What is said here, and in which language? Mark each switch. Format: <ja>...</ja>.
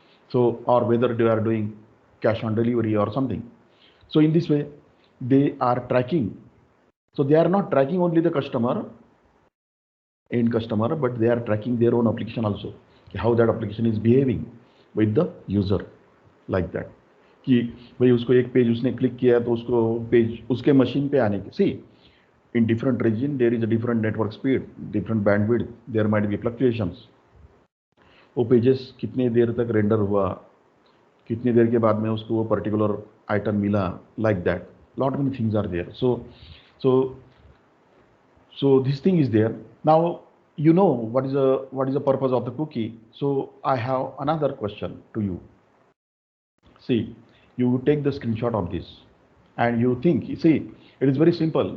<en>So, or whether they are doing cash on delivery or something. So in this way, they are tracking. So they are not tracking only the customer, end customer, but they are tracking their own application also, how that application is behaving with the user, like that.</en> <hi>कि भाई उसको एक page उसने click किया तो उसको page उसके machine पे आने की, सी in different region there is a different network speed, different bandwidth, there might be fluctuations. वो पेजेस कितने देर तक रेंडर हुआ, कितनी देर के बाद में उसको वो पर्टिकुलर आइटम मिला, like that.</hi> <en>Lot many things are there. So this thing is there. Now you know what is the purpose of the cookie. So I have another question to you. See, you take the screenshot of this and you think, see, it is very simple.</en>